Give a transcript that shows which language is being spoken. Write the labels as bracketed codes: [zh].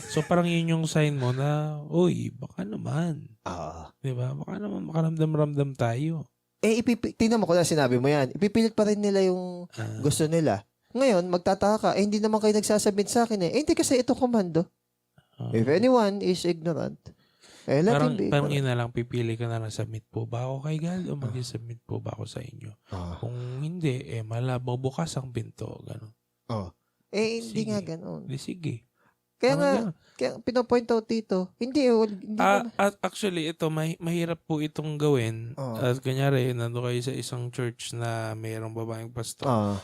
[tl] So parang yun yung sign mo na, uy, baka naman. Diba? Baka naman makaramdam-ramdam tayo. Tingnan mo ko na sinabi mo yan. Ipipilit pa rin nila yung gusto nila. Ngayon, magtataka ka, hindi naman kayo nagsasubmit sa akin hindi kasi ito komando. [en] If anyone is ignorant, let him be. [tl] Parang yun na lang, pipili ka na lang, submit po ba ako kay God o mag-submit po ba ako sa inyo? Kung hindi, bukas ang pinto. Ganun. Hindi nga ganun. Sige. Kaya pinopoint out dito, hindi actually, ito, mahirap po itong gawin. At kunyari, nando kayo sa isang church na mayroong babaeng pastor.